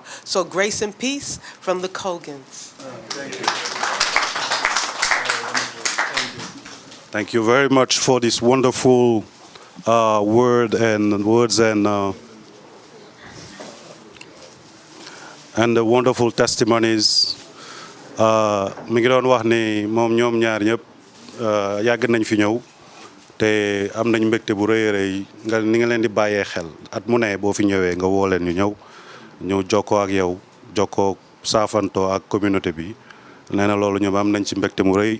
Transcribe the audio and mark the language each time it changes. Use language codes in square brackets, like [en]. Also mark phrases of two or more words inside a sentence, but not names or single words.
[en] So grace and peace from the Kogans. Thank you. Thank you very much for this wonderful words and the wonderful testimonies. [wo] Mi ngi doon wax ni moom ñoom ñaar ñëpp yàgg nañ fi ñëw te am nañ mbégte bu rëy a rëy ni nga leen di bàyyee xel at mu ne boo fi ñëwee nga woo leen ñu ñëw jokkoo ak yow jokkoo saafantoo ak communauté bi nee na loolu ñoom am nañ ci mbégte mu rëy.